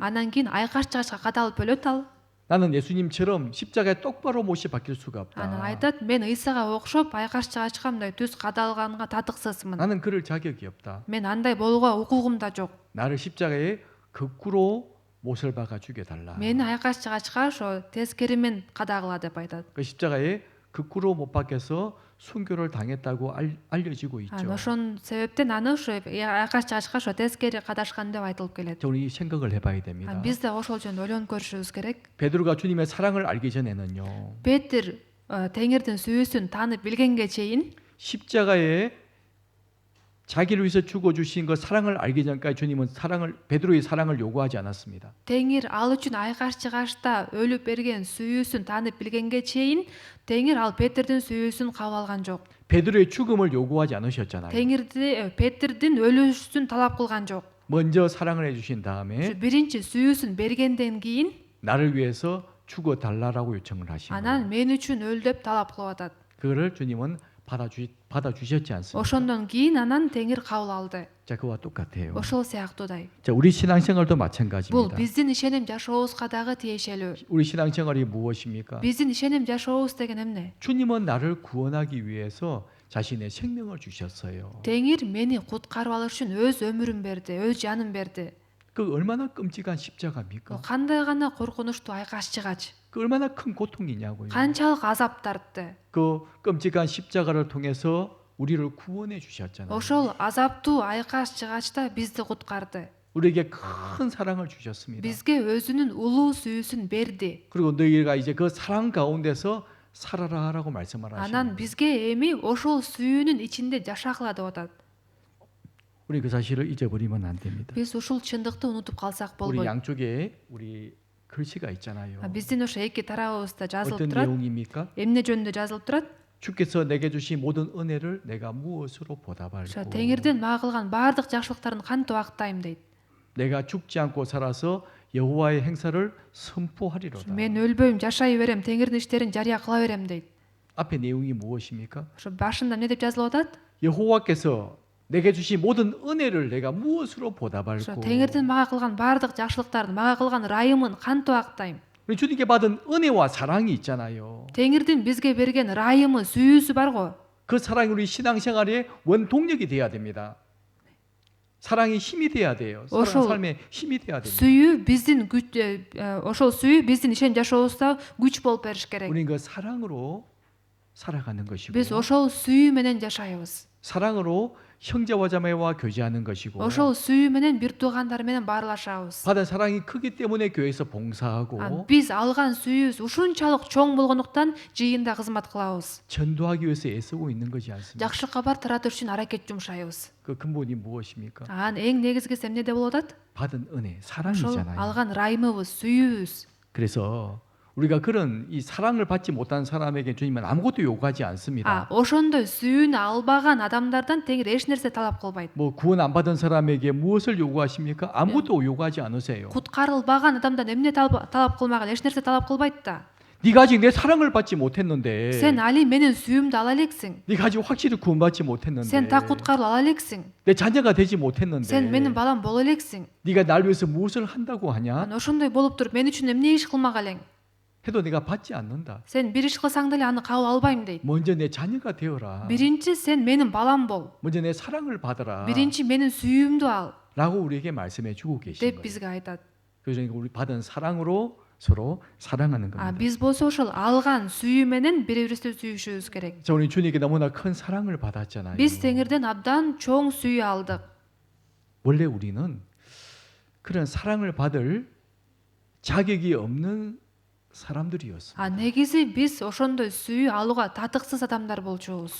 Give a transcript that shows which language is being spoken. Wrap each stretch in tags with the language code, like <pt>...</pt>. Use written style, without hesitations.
<ky>Анан кийин айкаш жыгачка кадалып өлөт ал.</ky> <ko>나는 예수님처럼 십자가에 똑바로 못이 박힐 수가</ko> <ky>Анан</ky> <ko>없다.</ko> <ky>айтат, мен Ыйсага окшоп айкаш жыгачка мындай түз кадалганга татыксызмын.</ky> <ko>나는 그럴 자격이 없다.</ko> <ky>Мен андай болууга укугум да жок.</ky> <ko>나를 십자가에 거꾸로 못을 박아 죽여달라.</ko> <ky>Мени айкаш жыгачка ошо тескери мен кадагыла деп айтат.</ky> <ko>그 십자가에 거꾸로 못 박혀서 순교를 당했다고 알려지고 있죠.</ko> <ky>Ошон себептен аны ошо айкаш жыгачка ошо тескери кадашкан деп айтылып келет.</ky> <ko>우리 생각을 해봐야 됩니다.</ko> <ky>Биз да ошол жөнүндө ойлонуп көрүшүбүз керек.</ky> <ko>베드로가 주님의 사랑을 알기 전에는요.</ko> <ky>Петр Теңирдин сүйүүсүн таанып билгенге чейин</ky> <ko>십자가에 자기를 위해서 죽어 주신 그 사랑을 알기 전까지 주님은 베드로의 사랑을 요구하지 않았습니다.</ko> <ky>Теңир ал үчүн айкаш-чыгашта өлүп берген сүйүүсүн таанып билгенге чейин Теңир ал Петрдин сүйүүсүн кабыл алган жок.</ky> <ko>베드로의 죽음을 요구하지 않으셨잖아요.</ko> <ky>Петрдин өлүшүн талап кылган жок.</ky> <ko>먼저 사랑을 해주신 다음에</ko> <ky>Биринчи сүйүүсүн бергенден кийин</ky> <ko>나를 위해서 죽어 달라라고 요청을 하신 거예요.</ko> <ky>анан мен үчүн өл деп талап кылып атат.</ky> <ko>그거를 주님은 받아주셨지 않습니까?</ko> <ky>Ошондон кийин анан Теңир кабыл алды.</ky> <ko>자, 그와 똑같아요.</ko> <ky>Ошол сыяктуудай.</ky> <ko>자, 우리 신앙생활도</ko> <ky>Бул</ky> <ko>마찬가지입니다.</ko> <ky>биздин ишеним жашообузга дагы тиешелүү.</ky> <ko>우리 신앙생활이 무엇입니까?</ko> <ky>Биздин ишеним жашообуз деген эмне?</ky> <ko>주님은 나를 구원하기 위해서 자신의 생명을 주셨어요.</ko> <ky>Теңир мени куткарып алыш үчүн өз өмүрүн берди, өз жанын берди.</ky> <ko>그 얼마나 끔찍한 십자가입니까?</ko> <ky>Кандай гана коркунучтуу айкаш-чыгач.</ky> <ko>그 얼마나 큰 고통이냐고요.</ko> <ky>Канчалык азап тартты.</ky> <ko>그 끔찍한 십자가를 통해서 우리를 구원해 주셨잖아요.</ko> <ky>Ошол азаптуу айкаш-чыгачта бизди куткарды.</ky> <ko>우리에게 큰 사랑을 주셨습니다.</ko> <ky>Бизге өзүнүн улуу сүйүүсүн берди.</ky> <ko>그리고 너희가 이제 그 사랑 가운데서 살아라라고 말씀을 하시는</ko> <ky>Анан бизге эми ошол сүйүүнүн ичинде жашагыла деп атат.</ky> <ko>우리 그 사실을 잊어버리면 안 됩니다.</ko> <ky>Биз ушул чындыкты унутуп калсак</ky> <ko>우리</ko> <ky>болбойт.</ky> <ko>양쪽에 우리 글씨가 있잖아요.</ko> <ky>Биздин ошо эки тарабыбызда жазылып</ky> <ko>어떤</ko> <ky>турат.</ky> <ko>내용입니까?</ko> <ky>Эмне жөнүндө жазылып турат?</ky> <ko>주께서 내게 주신 모든 은혜를 내가 무엇으로</ko> <ky>Ошо</ky> <ko>보답할고</ko> <ky>Теңирдин мага кылган баардык жакшылыктарын кантип актайм дейт.</ky> <ko>내가 죽지 않고 살아서 여호와의 행사를 선포하리로다.</ko> <ky>Мен өлбөйм, жашай берем, Теңирдин иштерин жарыя кыла берем дейт.</ky> <ko>앞에 내용이 무엇입니까?</ko> <ky>Ошо башында эмне деп жазылып атат?</ky> <ko>여호와께서 내게 주신 모든 은혜를 내가 무엇으로</ko> <ky>Ошо</ky> <ko>보답할고</ko> <ky>Теңирдин мага кылган баардык жакшылыктарын, мага кылган ырайымын кантип актайм?</ky> <ko>우리 주님께 받은 은혜와 사랑이 있잖아요.</ko> <ky>Теңирдин бизге берген ырайымы, сүйүүсү барго.</ky> <ko>그 사랑이 우리 신앙생활의 원동력이 돼야 됩니다. 사랑이 힘이 돼야 돼요. 사랑 어서- 삶의 힘이 돼야 됩니다.</ko> <ky>Сүйүү биздин ошол сүйүү биздин ишен жашообузда күч болуп бериш керек.</ky> <ko>우리는 그 사랑으로 살아가는 것이고</ko> <ky>Биз ошол сүйүү менен жашайбыз.</ky> <ko>사랑으로 형제와 자매와 교제하는 것이고</ko> <ky>Ошол сүйүү менен бир туугандар менен баарлашабыз.</ky> <ko>받은 사랑이 크기 때문에 교회에서 봉사하고</ko> <ky>Биз алган сүйүүбүз ушунчалык чоң болгондуктан жыйында кызмат кылабыз.</ky> <ko>전도하기 위해서 애쓰고 있는 것이 않습니까?</ko> <ky>Жакшы кабар таратыш үчүн аракет жумшайбыз.</ky> <ko>그 근본이 무엇입니까?</ko> <ky>Анан эң негизгиси эмнеде болуп атат?</ky> <ko>받은 은혜,</ko> <ky>Ошол</ky> <ko>사랑이잖아요.</ko> <ky>алган ырайымыбыз, сүйүүбүз.</ky> <ko>그래서 우리가 그런 이 사랑을 받지 못한 사람에게 주님은 아무것도 요구하지 않습니다.</ko> <ky>Ошондой сүйүүнү албаган адамдардан Теңир эч нерсе талап кылбайт.</ky> <ko>뭐 구원 안 받은 사람에게 무엇을 요구하십니까? 아무것도 요구하지 않으세요.</ko> <ky>Куткарылбаган адамдан эмне талап кылмаган, эч нерсе талап кылбайт да.</ky> <ko>네가 아직 내 사랑을 받지 못했는데,</ko> <ky>Сен али менин сүйүүмдү ала элексиң.</ky> <ko>네가 아직 확실히 구원받지 못했는데,</ko> <ky>Сен так куткарылып ала элексиң.</ky> <ko>내 자녀가 되지 못했는데,</ko> <ky>Сен менин балам боло элексиң.</ky> <ko>네가 날 위해서 무엇을 한다고 하냐?</ko> <ky>Анан ошондой болуп туруп мен үчүн эмне иш кылмак элең?</ky> <ko>해도 내가 받지 않는다.</ko> <ky>Сен бир иш кылсаң деле аны кабыл албайм дейт.</ky> <ko>먼저 내 자녀가 되어라.</ko> <ky>Биринчи сен менин балам бол.</ky> <ko>먼저 내 사랑을 받아라.</ko> <ky>Биринчи менин сүйүүмдү ал</ky> <ko>라고 우리에게 말씀해 주고 계신</ko> <ky>деп</ky> <ko>거예요.</ko> <ky>бизге айтат.</ky> <ko>그래서 우리 받은 사랑으로 서로 사랑하는 겁니다.</ko> <ky>Биз болсо ошол алган сүйүү менен бири бирибизди сүйүшүбүз керек.</ky> <ko>자, 우리 주님께 너무나 큰 사랑을 받았잖아요.</ko> <ky>Биз Теңирден абдан чоң сүйүү алдык.</ky> <ko>원래 우리는 그런 사랑을 받을 자격이 없는 사람들이었습니다.</ko> <ky>Негизи биз ошондой сүйүү алууга татыксыз адамдар болчубуз.</ky>